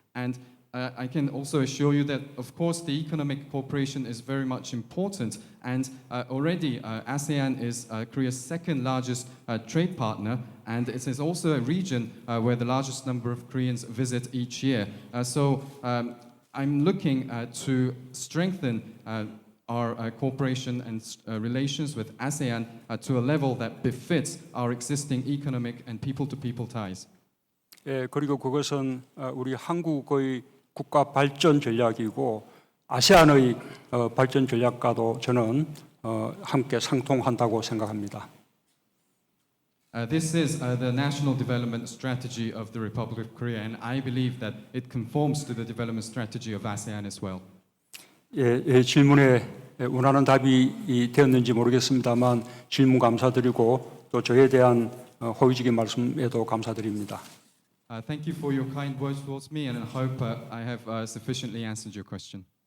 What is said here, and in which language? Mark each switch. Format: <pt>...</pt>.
<en>And I can also assure you that, of course, the economic cooperation is very much important, and already ASEAN is Korea's second largest trade partner, and it is also a region where the largest number of Koreans visit each year. So I'm looking to strengthen our cooperation and relations with ASEAN to a level that befits our existing economic and people-to-people ties.</en> <ko>그리고 그것은 우리 한국의 국가 발전 전략이고 아세안의 발전 전략과도 저는 함께 상통한다고 생각합니다.</ko> <en>This is the national development strategy of the Republic of Korea, and I believe that it conforms to the development strategy of ASEAN as well.</en> <ko>질문에 원하는 답이 되었는지 모르겠습니다만 질문 감사드리고 또 저에 대한 호의적인 말씀에도 감사드립니다.</ko> <en>Thank you for your kind words towards me, and I hope I have sufficiently answered your question.</en>